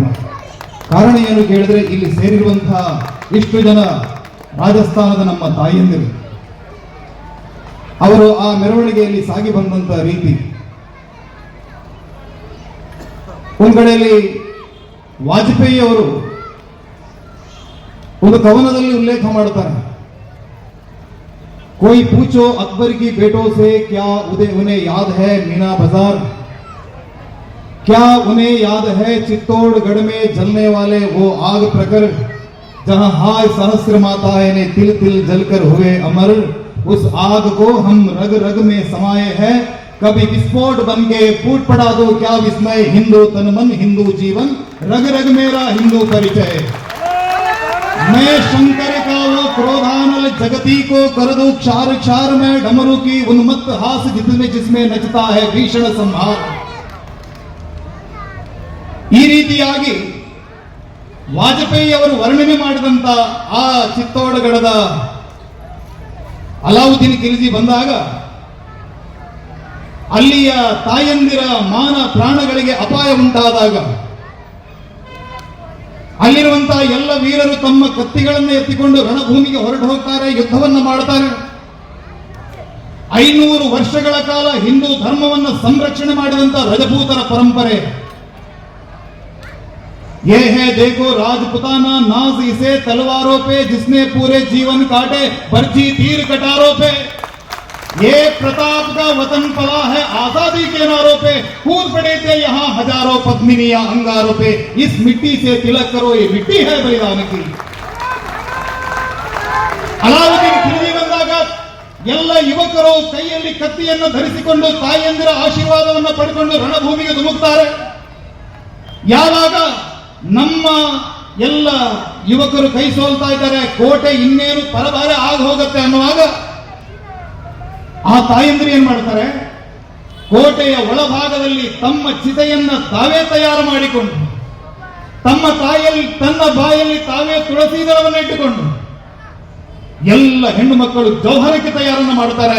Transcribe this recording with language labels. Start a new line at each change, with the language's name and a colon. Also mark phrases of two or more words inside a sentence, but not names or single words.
Kannada: ಕಾರಣ ಏನು ಕೇಳಿದ್ರೆ, ಇಲ್ಲಿ ಸೇರಿರುವಂತಹ ಇಷ್ಟು ಜನ ರಾಜಸ್ಥಾನದ ನಮ್ಮ ತಾಯಿಯಂದಿರು, ಅವರು ಆ ಮೆರವಣಿಗೆಯಲ್ಲಿ ಸಾಗಿ ಬಂದಂತಹ ರೀತಿ. ಒಂದು ಕಡೆಯಲ್ಲಿ ವಾಜಪೇಯಿ ಅವರು ಒಂದು ಕವನದಲ್ಲಿ ಉಲ್ಲೇಖ ಮಾಡುತ್ತಾರೆ,
Hindi: कोई पूछो अकबर की बेटों से क्या उन्हें याद है मीना बाजार, क्या उन्हें याद है चित्तौड़गढ़ में जलने वाले वो आग प्रकर जहां हाय सहस्र माताएं ने तिल तिल जलकर हुए अमर. उस आग को हम रग रग में समाये हैं, कभी विस्फोट बन के फूट पड़ा दो क्या विस्मय. हिंदू तन मन हिंदू जीवन, रग रग मेरा हिंदू परिचय. मैं शंकर का वो क्रोधानल जगती को कर दूं क्षार क्षार में डमरू की उन्मत्त हास जिसमें नचता है भीषण संहार.
Kannada: ಈ ರೀತಿಯಾಗಿ ವಾಜಪೇಯಿ ಅವರು ವರ್ಣನೆ ಮಾಡಿದಂತ ಆ ಚಿತ್ತೋಡಗಢದ ಅಲಾವುದ್ದೀನ್ ಖಿಲ್ಜಿ ಬಂದಾಗ ಅಲ್ಲಿಯ ತಾಯಂದಿರ ಮಾನ ಪ್ರಾಣಗಳಿಗೆ ಅಪಾಯ ಉಂಟಾದಾಗ ಅಲ್ಲಿರುವಂತಹ ಎಲ್ಲ ವೀರರು ತಮ್ಮ ಕತ್ತಿಗಳನ್ನು ಎತ್ತಿಕೊಂಡು ರಣಭೂಮಿಗೆ ಹೊರಟು ಹೋಗ್ತಾರೆ, ಯುದ್ಧವನ್ನು ಮಾಡ್ತಾರೆ. 500 ವರ್ಷಗಳ ಕಾಲ ಹಿಂದೂ ಧರ್ಮವನ್ನು ಸಂರಕ್ಷಣೆ ಮಾಡಿದಂತಹ ರಜಪೂತರ ಪರಂಪರೆ.
Hindi: ये है देखो राजपुताना नाज इसे तलवारों पे जिसने पूरे जीवन काटे बर्जी तीर कटारों पे. ये प्रताप का वतन पला है आजादी के नारों पे, कूद पड़े थे यहाँ हजारों पद्मिनियां अंगारों पे. इस मिट्टी से तिलक करो, ये मिट्टी है बलिदान की.
Kannada: ಅಲಾವುದ್ದೀನ್ ಖಿಲ್ಜಿ ಬಂದಾಗ ಎಲ್ಲ ಯುವಕರು ಕೈಯಲ್ಲಿ ಕತ್ತಿಯನ್ನು ಧರಿಸಿಕೊಂಡು ತಾಯಿಯಂದಿರ ಆಶೀರ್ವಾದವನ್ನು ಪಡೆದುಕೊಂಡು ರಣಭೂಮಿಗೆ ಧುಮುಕ್ತಾರೆ. ಯಾವಾಗ ನಮ್ಮ ಎಲ್ಲ ಯುವಕರು ಕೈ ಸೋಲ್ತಾ ಇದ್ದಾರೆ, ಕೋಟೆ ಇನ್ನೇನು ಪರಭಾರೆ ಆಗ ಹೋಗುತ್ತೆ ಅನ್ನುವಾಗ ಆ ತಾಯಂದಿರು ಏನ್ ಮಾಡ್ತಾರೆ, ಕೋಟೆಯ ಒಳಭಾಗದಲ್ಲಿ ತಮ್ಮ ಚಿತೆಯನ್ನ ತಾವೇ ತಯಾರು ಮಾಡಿಕೊಂಡು ತನ್ನ ಬಾಯಲ್ಲಿ ತಾವೇ ತುಳಸಿ ದಳವನ್ನು ಇಟ್ಟುಕೊಂಡು ಎಲ್ಲ ಹೆಣ್ಣು ಮಕ್ಕಳು ಜೌಹರಕ್ಕೆ ತಯಾರನ್ನು ಮಾಡ್ತಾರೆ.